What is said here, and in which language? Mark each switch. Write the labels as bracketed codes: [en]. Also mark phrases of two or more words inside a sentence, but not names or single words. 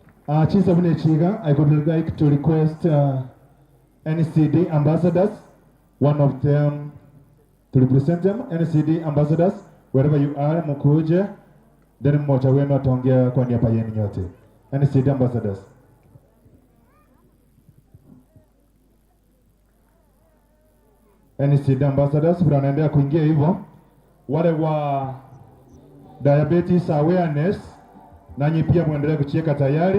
[guz] Chisabune Chiga, [en] I would like to request NCD ambassadors, one of them to represent them. NCD ambassadors, wherever you are, [sw] mukuje, then mmoja wenu ataongea kwa niaba yenu nyote. [en] NCD ambassadors. NCD ambassadors, [sw] wanaendelea kuingia hivyo. Wale wa [en] diabetes awareness, [sw] nanyi pia muendelee kucheka tayari.